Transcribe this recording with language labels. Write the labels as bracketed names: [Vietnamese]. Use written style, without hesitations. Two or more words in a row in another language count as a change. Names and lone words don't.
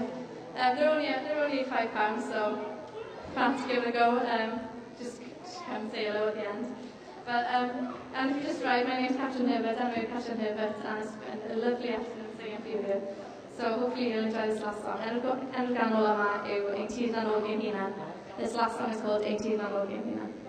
[English] They're only £5, so fancy give it a go. Just come and say hello at the end. But and if you just drive, my name's Catherine Herbert. I'm Catherine Herbert, and it's been a lovely afternoon singing for you here. So hopefully you'll enjoy this last song. [Welsh] Enw ganol yma yw Ein Tŷ Na'n Ôl Gen Hunan. [English] This last song is called Ein Tŷ Na'n Ôl Gen Hunan.